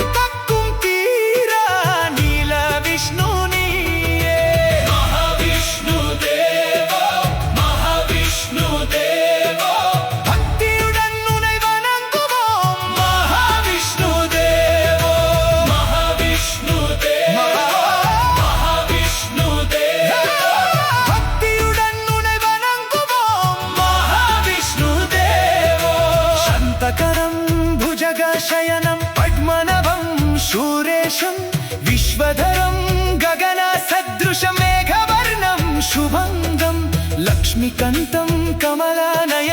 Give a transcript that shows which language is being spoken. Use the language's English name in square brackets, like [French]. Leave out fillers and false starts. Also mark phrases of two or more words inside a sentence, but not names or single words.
[Tamil] தக்கும் தீர நீல விஷ்ணு நீயே மகாவிஷ்ணு தேவோ மகாவிஷ்ணு தேவோ பக்தியுடன் உன்னை வணங்குவோம் மகாவிஷ்ணு தேவோ மகாவிஷ்ணு தேவோ மகாவிஷ்ணு தேவோ பக்தியுடன் உன்னை வணங்குவோம் [Sanskrit] शयनं भुजगशयनं पद्मनाभं शूरेशं विश्वधरं गगनसदृशं मेघवर्णं शुभङ्गं लक्ष्मीकान्तं कमलाननं